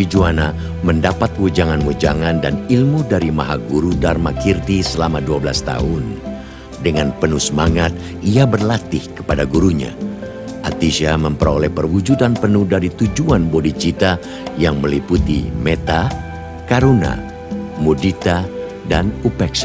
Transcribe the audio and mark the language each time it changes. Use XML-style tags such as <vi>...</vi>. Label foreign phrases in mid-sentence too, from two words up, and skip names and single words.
<id>Juana mendapat wejangan-wejangan dan ilmu dari Mahaguru Dharmakirti selama 12 tahun. Dengan penuh semangat, ia berlatih kepada gurunya. Atisha memperoleh perwujudan penuh dari tujuan bodhicitta yang meliputi</id> <pi>metta, karuna, mudita,</pi> <id>dan upeksa.</id>